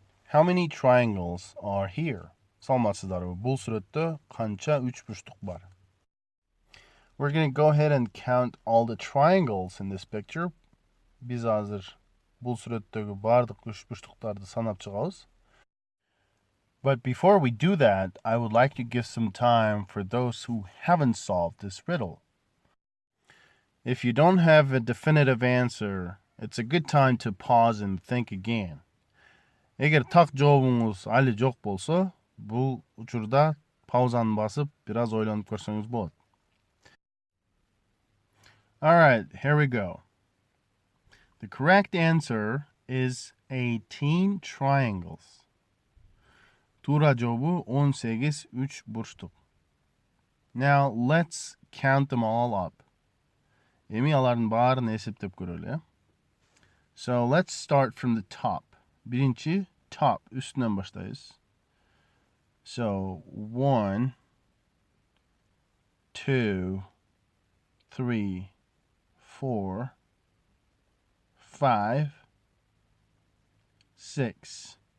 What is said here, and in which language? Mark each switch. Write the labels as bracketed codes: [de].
[en] How many triangles are here? [ky] Саламатсыздарбы? Бул сүрөттө канча үчбурчтук бар? [en] We're going to go ahead and count all the triangles in this picture. [ky] Биз азыр бул сүрөттөгү бардык үчбурчтуктарды санап чыгабыз. [en] But before we do that, I would like to give some time for those who haven't solved this riddle. If you don't have a definitive answer, it's a good time to pause and think again. [ky] Эгер так жообуңуз али жок болсо, бул учурда паузаны басып, бираз ойлонуп көрсөңүз болот. [en] All right, here we go. The correct answer is 18 triangles. [ky] Туура жообу 18 үчбурчтук. [en] Now let's count them all up. [ky] Эми алардын баарын эсептеп көрөлү. [en] So let's start from the top. [ky] Биринчи top, üstünden başlayız. [en] So 1, 2, 3, 4, 5, 6.